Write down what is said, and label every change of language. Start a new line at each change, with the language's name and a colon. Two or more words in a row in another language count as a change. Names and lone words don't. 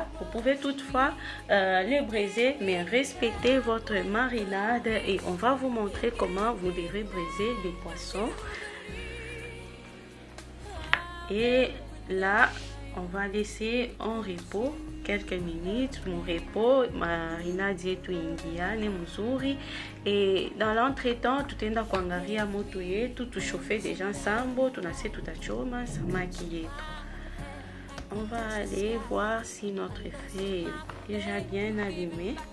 French: Vous pouvez toutefois les braiser, mais respectez votre marinade et on va vous montrer comment vous devez braiser les poissons. Et là, on va laisser en repos quelques minutes. Mon repos,
Swahili: marinade yetu ingiane mzuri.
French: Et dans l'entretemps,
Swahili: tutaenda kuangalia moto yetu, tuchauffe déjà sambo, tunase tutachoma samaki yetu.
French: On va aller voir si notre feu est déjà bien allumé.